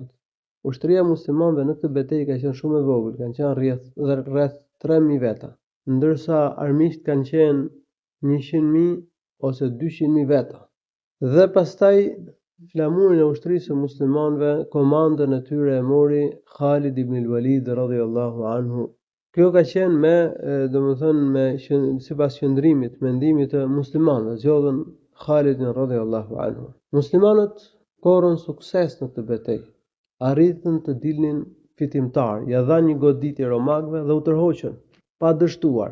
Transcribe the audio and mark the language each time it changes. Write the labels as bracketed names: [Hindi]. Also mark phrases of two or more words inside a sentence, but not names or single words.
[Albanian] Ushtria e muslimanëve në këtë betejë ka qenë shumë e vogël, kanë qenë rreth 3000 veta, ndërsa armiqt kanë qenë 100.000 ose 200.000 veta. Dhe pastaj flamurin e ushtrisë së muslimanëve, komandën e tyre e mori Khalid ibn al-Walid [Arabic] رضي الله عنه. [Albanian] Kjo ka qenë sipas qëndrimit, mendimit të muslimanëve, zgjodhen Khalidin [Arabic] رضي الله عنه. [Albanian] Muslimanët korrën sukses në këtë betejë, arritën të dilnin fitimtar, ja dhanë një goditje romakëve dhe u tërhoqën pa dështuar.